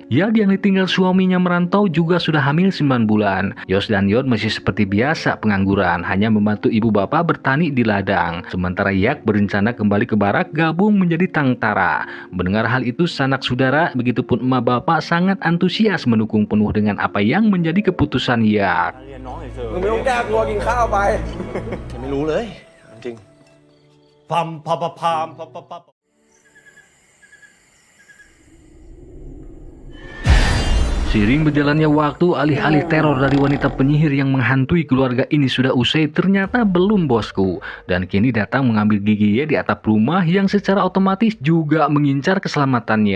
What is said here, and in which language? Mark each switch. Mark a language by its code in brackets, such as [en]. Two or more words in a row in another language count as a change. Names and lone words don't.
[id] Yak yang ditinggal suaminya merantau juga sudah hamil 9 bulan. Yos dan Yod masih seperti biasa pengangguran, hanya membantu ibu bapak bertani di ladang. Sementara Yak berencana kembali ke barak gabung menjadi tangtara. Mendengar hal itu, sanak saudara begitupun emak bapak sangat antusias mendukung penuh dengan apa yang menjadi keputusan Yak. [th] มึงไม่ต้องแก้กลัวกินข้าวไป ยังไม่รู้เลยจริง พัมพัมพัมพัมพัมพัม [id] Seiring berjalannya waktu, alih-alih teror dari wanita penyihir yang menghantui keluarga ini sudah usai, ternyata belum bosku. Dan kini datang mengambil gigi Ye di atap rumah yang secara otomatis juga mengincar keselamatannya.